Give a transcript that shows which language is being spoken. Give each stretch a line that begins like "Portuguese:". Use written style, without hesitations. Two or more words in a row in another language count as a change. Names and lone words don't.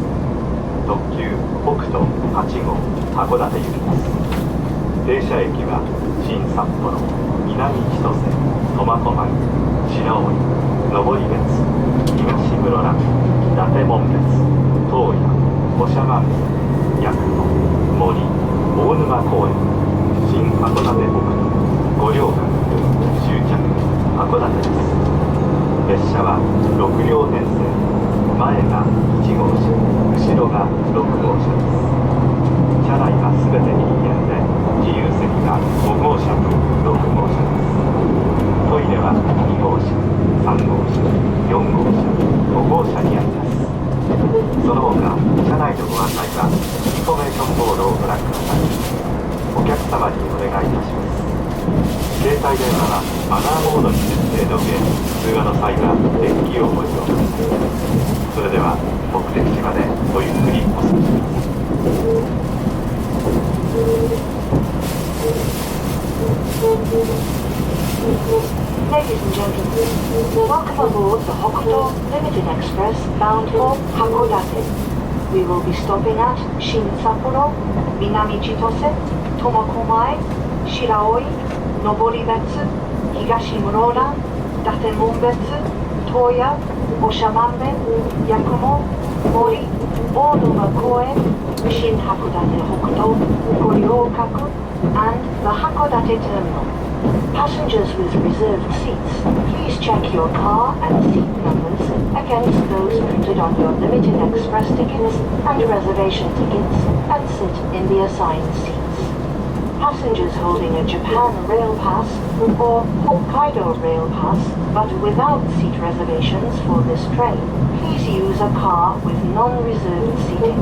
Japanese: 特急北斗8号函館行きです。停車駅は新札幌、南千歳、苫小牧、白老、登別、東室蘭、伊達紋別、洞爺、長万部、八雲、森、大沼公園、新函館北斗、五稜郭、終着函館です。列車は6両編成、前が1号車、後ろが6号車です。車内はすべて人間で、自由席が5号車と6号車です。トイレは2号車、3号車、4号車、5号車にあります。その他、車内のご案内はインフォメーションボードをご覧ください。お客様にお願いいたします。携帯電話はマナーモードに設定の上、通話の際は電気をご利用ください。それでは目的地までごゆっくりお過ごしください。
English: Ladies and gentlemen, welcome aboard the Hokuto Limited Express bound for Hakodate. We will be stopping at Shin Sapporo, Minami Chitose, Tomakomai, Shiraoi, Noboribetsu, Higashimuro-ran, Datemonbetsu, Toya, Oshamanbe, Yakumo, Mori, Onuma Koen, Shin Hakodate Hokuto, Goryōkaku, and the Hakodate Terminal. Passengers with reserved seats, please check your car and seat numbers against those printed on your Limited Express tickets and reservation tickets and sit in the assigned seats. Passengers holding a Japan Rail Pass or Hokkaido Rail Pass but without seat reservations for this train, please use a car with non-reserved seating.